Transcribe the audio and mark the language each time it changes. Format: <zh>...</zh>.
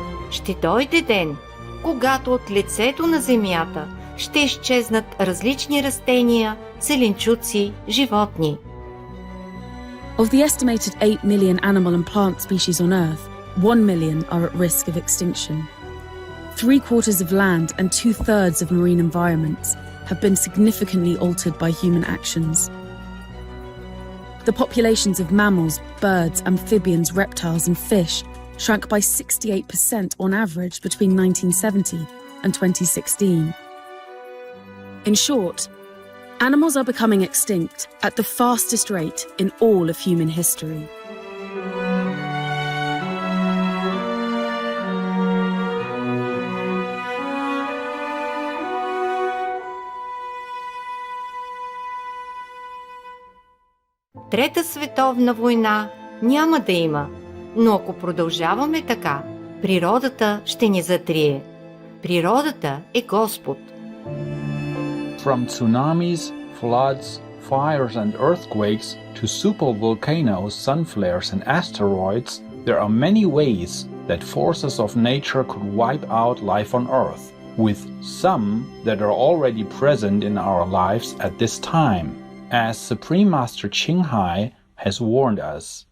<bg>Ще дойде ден, когато от лицето на земята ще изчезнат различни растения, зеленчуци, животни.</bg> <en>Of the estimated 8 million animal and plant species on Earth, 1 million are at risk of extinction. 3/4 of land and 2/3 of marine environments have been significantly altered by human actions. The populations of mammals, birds, amphibians, reptiles, and fish shrank by 68% on average between 1970 and 2016. In short, animals are becoming extinct at the fastest rate in all of human history.</en> <bg>Трета световна война няма да има. Но ако продължаваме така, природата ще ни затрие. Природата е Господ.</bg> <en>From tsunamis, floods, fires and earthquakes to supervolcanoes, sun flares and asteroids, there are many ways that forces of nature could wipe out life on Earth, with some that are already present in our lives at this time, as Supreme Master Qinghai has warned us.</en>